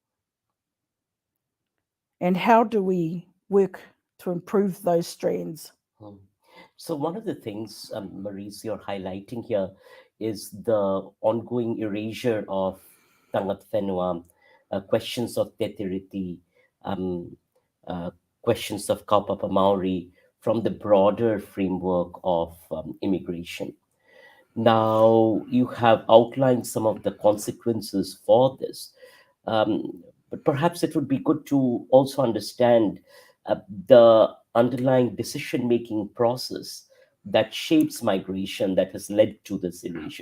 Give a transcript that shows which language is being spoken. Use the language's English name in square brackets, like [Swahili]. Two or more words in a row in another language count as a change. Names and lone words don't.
[English] And how do we work to improve those strands? So one of the things, Marise, you're highlighting here is the ongoing erasure of [Māori] tangat whenua, [English] questions of [Māori] te tiriti, [English] questions of [Māori] kaupapa Maori [English] from the broader framework of immigration. Now, you have outlined some of the consequences for this, but perhaps it would be good to also understand the underlying decision-making process that shapes migration that has led to this erasure.